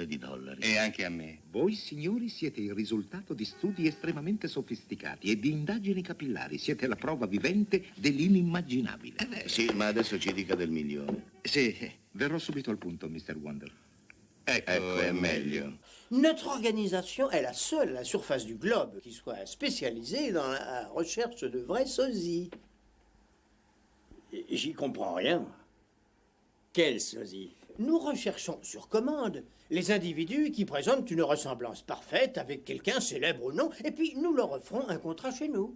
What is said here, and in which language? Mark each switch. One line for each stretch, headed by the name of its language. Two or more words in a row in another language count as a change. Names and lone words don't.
Italian: E anche a me. voi, signori, siete il risultato di studi estremamente sofisticati e di indagini capillari. Siete la prova vivente dell'inimmaginabile. Sì, ma adesso ci dica del milione. Sì, verrò subito al punto, Mr. Wonder. Ecco, è meglio.
French: Notre organisation est la seule à la surface du globe qui soit spécialisée dans la recherche de vrais sosies. J'y comprends rien. Quel sosie? Nous recherchons sur commande les individus qui présentent une ressemblance parfaite avec quelqu'un, célèbre ou non, et puis nous leur offrons un contrat chez nous.